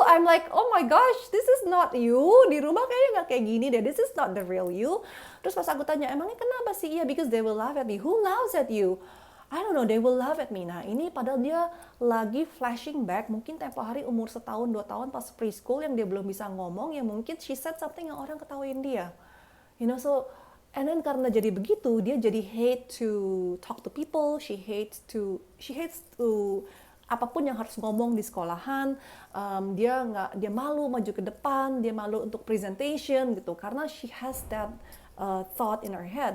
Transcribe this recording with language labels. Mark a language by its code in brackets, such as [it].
[en] I'm like, oh my gosh, this is not you. [id] Di rumah kayaknya nggak kayak gini deh. [en] This is not the real you. [id] Terus pas aku tanya, emangnya kenapa sih? Iya, [en] because they will laugh at me. Who laughs at you? I don't know, they will laugh at me. [id] Nah, ini padahal dia lagi flashing back. Mungkin tempo hari umur 1-2 tahun pas preschool yang dia belum bisa ngomong. Yang mungkin [en] she said something [id] yang orang ketawain dia. [en] You know, so and then [id] karena jadi begitu, dia jadi [en] hate to talk to people. She hates to [id] apapun yang harus ngomong di sekolahan, dia malu maju ke depan, dia malu untuk presentation gitu, karena [en] she has that thought in her head.